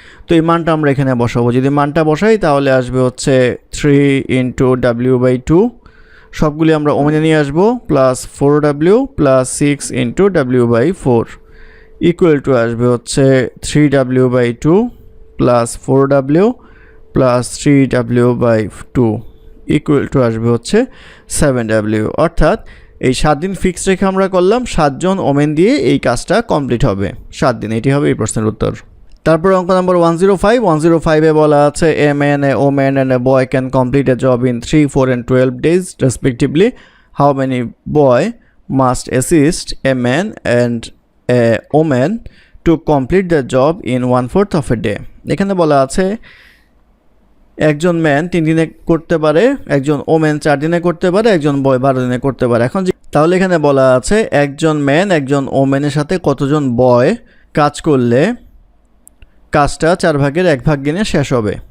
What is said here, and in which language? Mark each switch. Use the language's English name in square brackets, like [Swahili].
[Bangla] তো এই মানটা আমরা এখানে বসাবো। যদি মানটা বসাই তাহলে আসবে হচ্ছে 3 ইন্টু w/2, সবগুলি আমরা ওমেনে নিয়ে আসবো, plus 4w plus 6 into w/4 equal to আসবে হচ্ছে 3w/2 plus 4w plus 3w/2 equal to আসবে হচ্ছে 7w। অর্থাৎ এই 7 দিন ফিক্স রেখে আমরা করলাম, 7 জন ওমেন দিয়ে এই কাজটা কমপ্লিট হবে 7 দিন। এটি হবে এই প্রশ্নের উত্তর। তারপর অঙ্ক নম্বর 105 বলা আছে [English] a man, a woman and a boy can complete a job in 3, 4 and 12 days respectively. How many boy must assist a man and a woman to complete the job in 1/4 of a day? [Bangla] এখানে বলা আছে একজন man 3 দিনে করতে পারে, একজন women 4 দিনে করতে পারে, একজন বয় 12 দিনে করতে পারে। এখন তাহলে এখানে বলা আছে একজন ম্যান একজন ওমেনের সাথে কতজন বয় কাজ করলে কাজটা 4 ভাগের 1 ভাগ দিনে শেষ হবে।